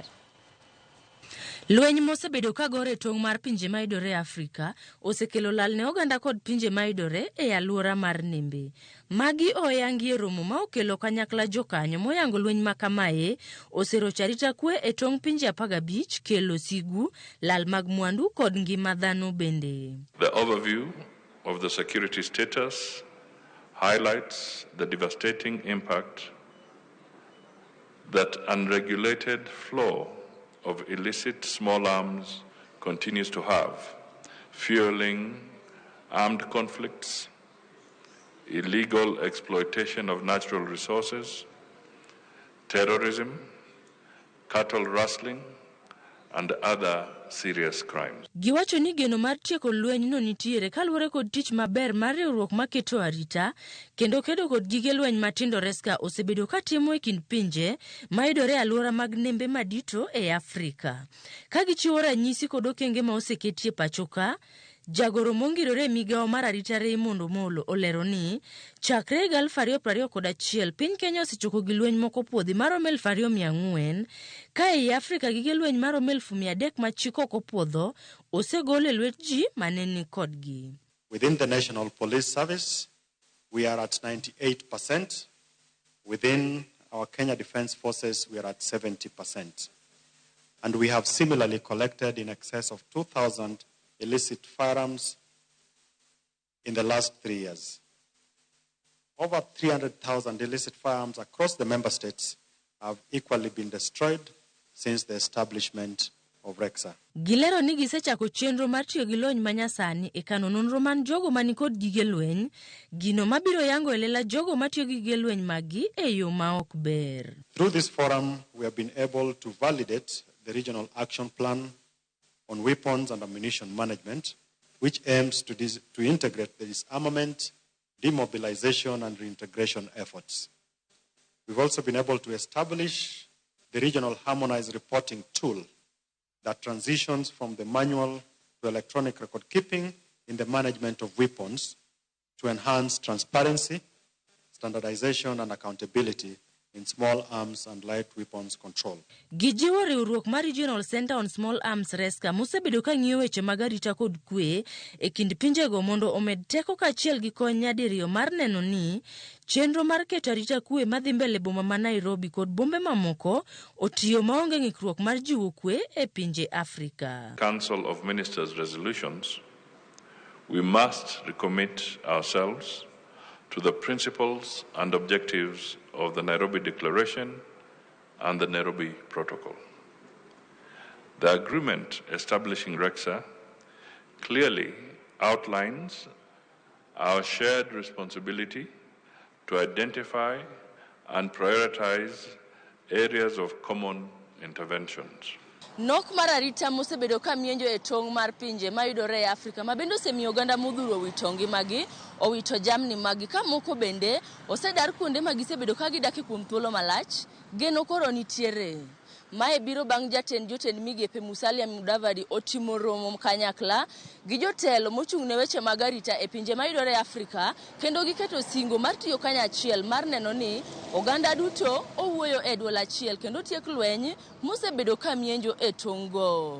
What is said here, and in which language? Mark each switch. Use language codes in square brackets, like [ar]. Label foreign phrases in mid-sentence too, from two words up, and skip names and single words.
[luo] Lweny mosebedo kagore tong' mar pinje maidore Afrika osekelo lal ne oganda kod pinje maidore e aluora mar Nembe. Magi oyangi romo ma okelo kanyakla jokanyo moyango lweny makamae oserocho arita kwe e tong' pinje 15 kelo sigu, lal mag mwandu kod ngima dhano bende. [en] The overview of the security status highlights the devastating impact that unregulated flow of illicit small arms continues to have, fueling armed conflicts, illegal exploitation of natural resources, terrorism, cattle rustling, and other serious crimes. [luo] Giwacho ni geno mar tieko lweny no nitiere kaluwore kod tich maber mar riwruok maketo arita kendo kedo kod gige lweny matindo reska osebedo katimo e kind pinje maidore aluora mag Nembe madito e Afrika. Ka gichiwo ranyisi kod okenge ma oseketie pachoka, jagoro mongirore migao mar arita Raymond Omolo olero ni chakre 2021 piny Kenya osechoko gi lweny moko puodhi maromo 2400 ka e Afrika gige lweny maromo 300 machiko kopuodho osegol e lwet ji maneni kodgi. [en] Within the National Police Service, we are at 98%. Within our Kenya Defence Forces, we are at 70%. And we have similarly collected in excess of 2,000 illicit firearms in the last 3 years. Over 300,000 illicit firearms across the member states have equally been destroyed since the establishment of REXA. [luo] Gilero ni gisechako chenro mar tiyo gi lony manyasani e kano nonro man jogo mani kod gige lweny, gino mabiro yango elela jogo matiyo gi gige lweny magi e yo ma ok ber. [en] Through this forum, we have been able to validate the Regional Action Plan on Weapons and Ammunition Management, which aims to integrate the disarmament, demobilization, and reintegration efforts. We've also been able to establish the Regional Harmonized Reporting Tool that transitions from the manual to electronic record keeping in the management of weapons to enhance transparency, standardization, and accountability in small arms and light weapons control. [luo] Gijiwo riwruok mar Regional Center on Small Arms RESCA mosebedo ka ng'iyo weche mag arita kod kwe e kind pinjego mondo omed teko kaachiel gi kony nyadiriyo mar neno ni chenro mar keto arita kwe madhi mbele boma ma Nairobi kod bombe mamoko otiyo maonge ng'ikruok mar jiwo kwe e pinje Afrika. [en] Council of Ministers resolutions, we must recommit ourselves to the principles and objectives of the Nairobi Declaration and the Nairobi Protocol. The agreement establishing REXA clearly outlines our shared responsibility to identify and prioritize areas of common interventions. [luo] Nok mar arita mosebedo ka mienjo e tong' mar pinje mayudore e Afrika mabende osemiyo oganda modhuro wito ngimagi, owito jamni magi ka moko bende osedar kuonde ma gisebedo ka gidake kuom thuolo malach Geno koro nitiere. Mae biro bang' jatend migepe Musalia Mudavadi otimo romo kanyakla gi jotelo mochung'ne weche mag arita e pinje mayudore Afrika, kendo giketo singo mar tiyo kanyachiel mar neno ni oganda duto owuoyo e dwol achiel kendo tiek lweny mosebedo ka mienjo e tong'go.